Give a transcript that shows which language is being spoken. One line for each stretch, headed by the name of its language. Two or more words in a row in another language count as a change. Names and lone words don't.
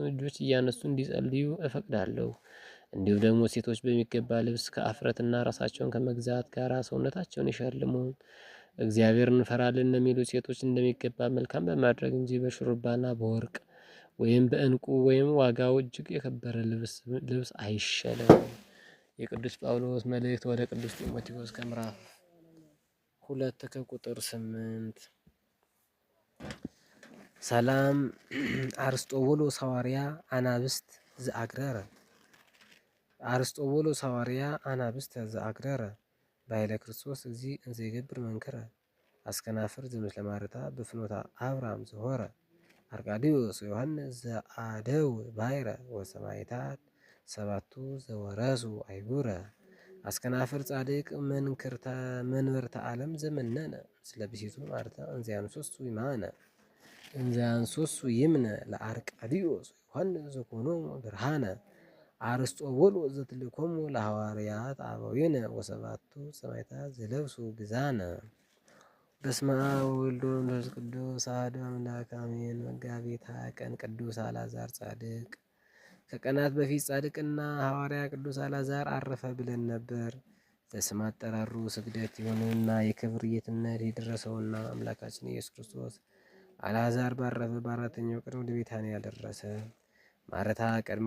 Amharic: እጆች እያነሱ እንዲጸልዩ እፈቅዳለሁ። እንዲሁም ደግሞ ሴቶች በሚገባ ልብስ ከአፍረትና ራሳቸውን ከመግዛት ጋር ሰውነታቸውን ይሸልሙ። እግዚአብሔር እንፈራለን የሚሉ ሴቶች እንደሚገባ መልካም በማድረግ እንጂ በሹሩባና በወርቅ ወይም በእንቁ ወይም ዋጋው እጅግ የከበረ ልብስ አይሸለም። የቅዱስ ጳውሎስ መልእክት ወደ ቅዱስ ጢሞቴዎስ ከምዕራፍ 2 ከቁጥር 8።
Geez: ሰላም አርስጦቡሎስ ሐዋርያ አናብስት ዘአግረረ አርስጦቡሎስ ሐዋርያ አናብስት ዘአግረረ በኃይለ ክርስቶስ እግዚ እንዘ ይገብር መንክረ አስከናፍር ዘምስለ ማርታ በፍኖታ አብርሃም ዘሆረ አርቃዲዮስ ዮሐንስ ዘአደው ባሕረ ወሰማዕታት ሰባቱ ዘወረሱ አይጉረ አስከናፍር ጻድቅ መንበርተ ዓለም ዘመነነ ስለ ብሲቱ ማርታ እንዘያንሶሱ ይማነ እንዘያንሶሱ ይምነ ለአርቃዲዮስ ዮሐንስ ዘኮኖሙ ብርሃነ አርስጦቡሎስ ዘትልኮሙ ለሐዋርያት አበዊነ ወሰባቱ ሰማዕታት ዘለብሱ ግዛነ። በስመ አብ ወወልድ ወመንፈስ ቅዱስ አሐዱ አምላክ አሜን።
Amharic: መጋቢት 20 ቀን ቅዱስ አልዓዛር ጻድቅ። ከቀናት በፊት ጻድቅና ሐዋርያ ቅዱስ አልዓዛር አረፈ ብለን ነበር። ለስም አጠራሩ ስግደት ይሁንና የክብር ጌትነት የደረሰውና አምላካችን ኢየሱስ ክርስቶስ አልዓዛር ባረፈ በአራተኛው ቀን ወደ ቤታንያ ደረሰ። ማርታ ቀድመ